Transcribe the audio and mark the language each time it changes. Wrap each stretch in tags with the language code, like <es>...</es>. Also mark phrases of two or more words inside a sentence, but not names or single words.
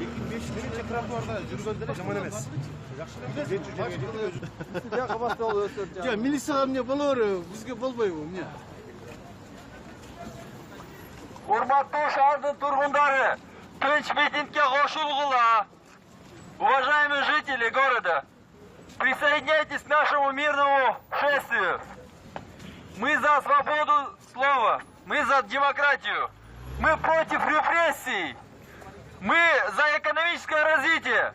<ky>Биринчи тротуарда жүргөн деле жаман эмес. Жакшы эле жетчү жерге жетип Я кабастал өсөт. жок, милицияга эмне боло береби, бизге болбойбу эмне? Урматтуу шаардын тургундары, тынч митингге кошулгула.</ky> <ru>Уважаемые жители города, присоединяйтесь к нашему мирному шествию. Мы за свободу слова, мы за демократию, мы против репрессий, мы за экономическое развитие.</ru>